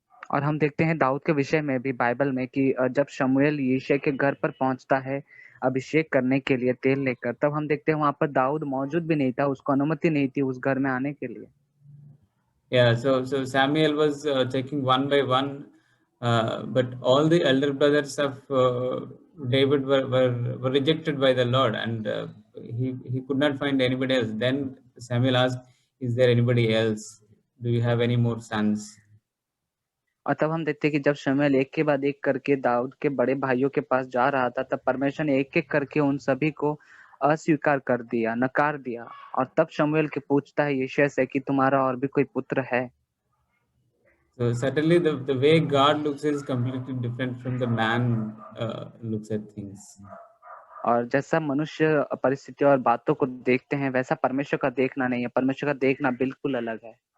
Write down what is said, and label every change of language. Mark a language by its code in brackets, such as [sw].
[hi] और हम देखते हैं दाऊद के विषय में भी बाइबल में कि जब शमूएल यिशै के घर पर पहुंचता है अभिषेक करने के लिए तेल लेकर, तब हम देखते हैं वहां पर दाऊद मौजूद भी नहीं था, उसको अनुमति नहीं थी उस घर में आने के लिए। [en] Yeah, so Samuel was checking one by one, but all the elder brothers of David were rejected by the Lord, and he could not find anybody else. Then Samuel asked, "Is there anybody else? Do you have any more sons?" [hi] और तब हम देखते हैं कि जब शमूएल एक के बाद एक करके दाऊद के बड़े भाइयों के पास जा रहा था, तब परमेश्वर ने एक एक करके उन सभी को अस्वीकार कर दिया, नकार दिया। और तब शमूएल के पूछता है यिशै से कि तुम्हारा और भी कोई पुत्र है? [en] So certainly the way God looks is completely different from the man looks at things. [hi] और जैसा मनुष्य परिस्थितियों और बातों को देखते हैं वैसा परमेश्वर का देखना नहीं है, परमेश्वर का देखना बिल्कुल अलग है।